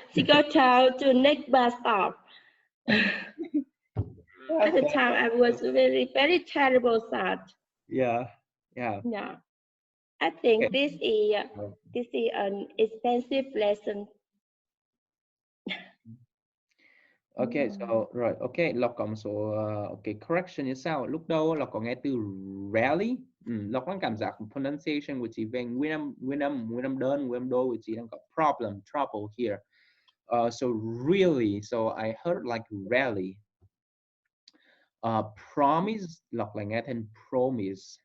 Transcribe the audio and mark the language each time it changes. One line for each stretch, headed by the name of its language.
English: She got out to next bus stop. At the time, I was very, very terrible sad. Yeah. I think this is an expensive lesson.
Vietnamese: Okay, so rồi, okay, Lộc có một số correction như sau. Lúc đầu Lộc có nghe từ rarely. Lộc có cảm giác pronunciation của chị về nguyên âm đơn, nguyên âm đôi của chị đang có
English: problem, trouble here. So really, so I heard like rarely.
Vietnamese: Promise, Lộc lại nghe thành promise.